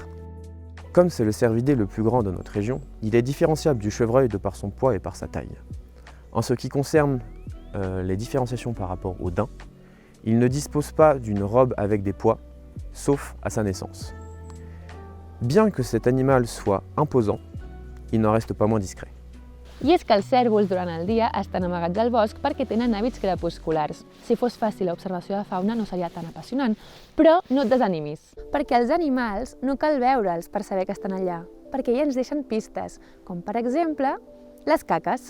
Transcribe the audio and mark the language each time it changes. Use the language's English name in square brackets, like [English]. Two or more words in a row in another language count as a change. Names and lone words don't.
[French] Comme c'est le cervidé le plus grand de notre région, il est différenciable du chevreuil de par son poids et par sa taille. En ce qui concerne les différenciations par rapport au daim, il ne dispose pas d'une robe avec des poids, sauf à sa naissance. Bien que cet animal soit imposant, il n'en reste pas moins discret. [Catalan] I és que els cérvols durant el dia estan amagats al bosc perquè tenen hàbits crepusculars. Si fos fàcil l'observació de fauna no seria tan apassionant, però no et desanimis, perquè els animals no cal veure'ls per saber que estan allà, perquè ja ens deixen pistes, com per exemple les caques.